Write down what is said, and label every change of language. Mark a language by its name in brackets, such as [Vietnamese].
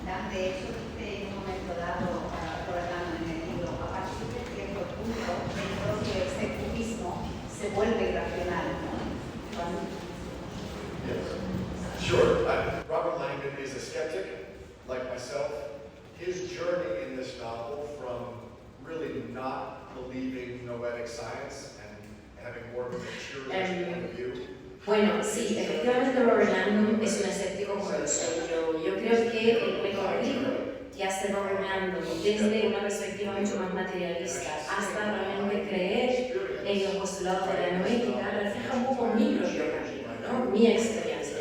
[Spanish] De hecho, dice en un momento dado, Orlando en el libro, a partir de cierto punto, dentro que ese cubismo se vuelve irracional, ¿no? [English] Yes. Sure. Robert Langdon is a skeptic, like myself. His journey in this novel from really not believing noetic science and having more of a mature point of view. [Spanish] Bueno, sí, efectivamente Robert Langdon es un escéptico como lo soy yo. Yo creo que el recorrido que hace Robert Langdon desde una perspectiva mucho más materialista hasta realmente creer en los postulados de la noética refleja un poco mi propio camino, ¿no? Mi experiencia.